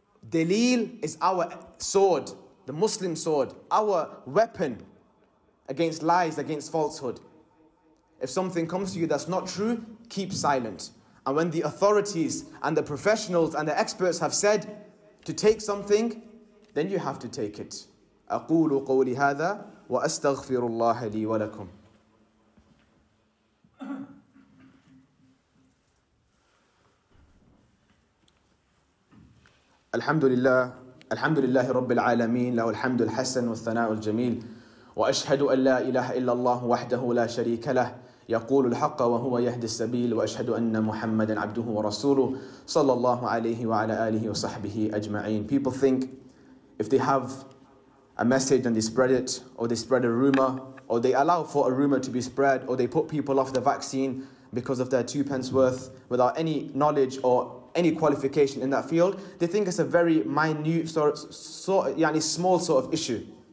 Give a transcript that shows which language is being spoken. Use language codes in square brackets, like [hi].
[en] Dalil is our sword, the Muslim sword, our weapon against lies, against falsehood. If something comes to you that's not true, keep silent. And when the authorities and the professionals and the experts have said to take something, then you have to take it. [ar] أقول قولي هذا وأستغفر الله لي ولكم. الحمد لله رب العالمين له الحمد الحسن والثناء الجميل وأشهد أن لا إله إلا الله وحده لا شريك له يقول الحق وهو يهدي السبيل وأشهد أن محمدا عبده ورسوله صلى الله عليه وعلى آله وصحبه أجمعين. [en] People think if they have a message and they spread it, or they spread a rumor, or they allow for a rumor to be spread, or they put people off the vaccine because of their 2 pence worth without any knowledge or any qualification in that field, they think it's a very minute, small sort of issue.